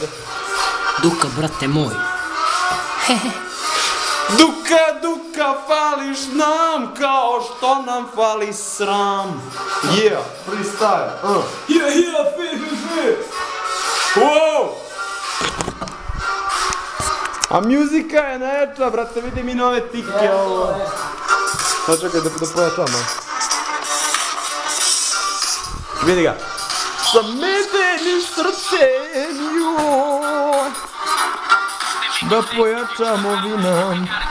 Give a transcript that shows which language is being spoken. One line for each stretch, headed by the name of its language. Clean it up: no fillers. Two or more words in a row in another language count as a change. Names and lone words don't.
Croatian: Duka, brate moj. Duka, fališ nam kao što nam fali sram.
English: Yeah, freestyle. Yeah, fi. Wow!
Croatian: A muzika je najjača, brate, vidi mi nove tike ovo. Sad čekaj da pojačamo. Vidi ga. Sa medenim srcem, joj. Da pojačamo vina.